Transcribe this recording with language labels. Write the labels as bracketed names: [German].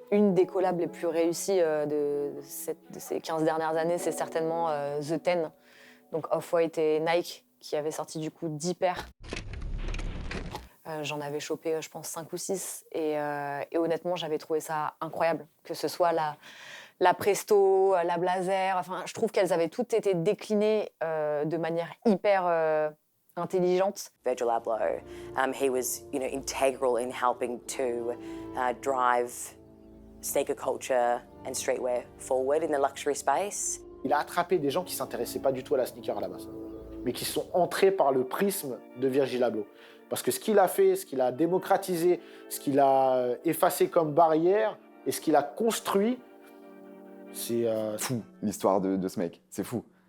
[French] Une des collabs les plus réussies de ces 15 dernières années, c'est certainement The Ten, donc Off-White et Nike, qui avaient sorti du coup 10 paires. J'en avais chopé, je pense, 5 ou 6, et honnêtement, j'avais trouvé ça incroyable, que ce soit la Presto, la Blazer, enfin, je trouve qu'elles avaient toutes été déclinées de manière hyper intelligente. [English] Virgil Abloh, he was, integral in helping to drive sneaker culture and streetwear forward in the luxury space. [French] Il a attrapé des gens qui s'intéressaient pas du tout à la sneaker à la base, mais qui sont entrés par le prisme de Virgil Abloh. Parce que ce qu'il a fait, ce qu'il a démocratisé, ce qu'il a effacé comme barrière et ce qu'il a construit, c'est fou, l'histoire de ce mec. C'est fou.